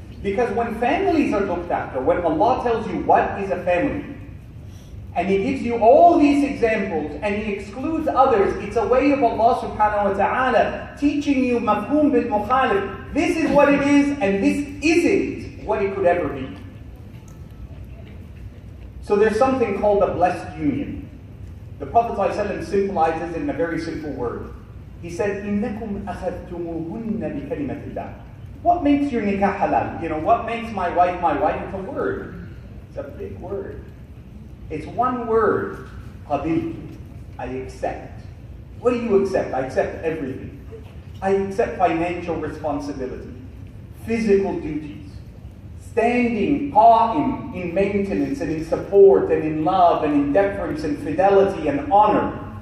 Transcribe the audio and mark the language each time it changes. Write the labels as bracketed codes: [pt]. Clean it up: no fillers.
[en] Because when families are looked after, when Allah tells you what is a family, and He gives you all these examples, and He excludes others, it's a way of Allah subhanahu wa ta'ala teaching you mafhum bil mukhalif. This is what it is, and this isn't what it could ever be. So there's something called a blessed union. The Prophet ﷺ symbolizes it in a very simple word. He said, [ar] إِنَّكُمْ أَخَذْتُمُوهُنَّ بِكَلِمَةِ اللَّهِ. [en] What makes your nikah halal? What makes my wife my wife? It's a word. It's a big word. It's one word. [ar] قَبِلْتُ. [en] I accept. What do you accept? I accept everything. I accept financial responsibility, physical duties, standing qa'im in maintenance and in support and in love and in deference and fidelity and honor.